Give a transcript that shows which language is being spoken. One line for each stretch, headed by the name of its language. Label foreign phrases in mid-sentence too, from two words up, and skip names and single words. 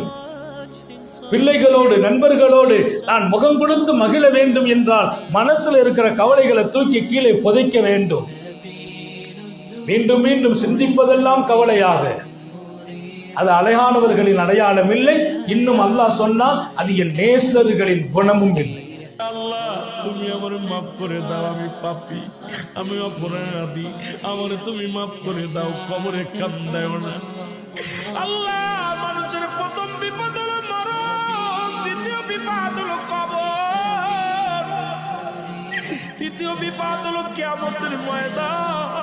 Tamil: பிள்ளைகளோடு நண்பர்களோடு நான் முகம் கொடுத்து மகிழ வேண்டும் என்றால் மனசுல இருக்கிற கவலைகளை தூக்கி கீழே புதைக்க வேண்டும். மீண்டும் மீண்டும் சிந்திப்பதெல்லாம் கவலையாக, அது அழகானவர்களின் அடையாளம் இல்லை. இன்னும் அல்லாஹ் சொன்னால் அது என் நேசர்களின் குணமும் இல்லை.
Bangla: আল্লাহ তুমি আমার মাফ করে দাও, আমি পাপী, আমি অপরাধী, আমার তুমি মাফ করে দাও, কবরে কান্দাও না। আল্লাহ মানুষের প্রথম বিপদ হলো মরণ, দ্বিতীয় বিপদ হলো কবর, তৃতীয় বিপদ হলো কিয়ামতের ময়দান।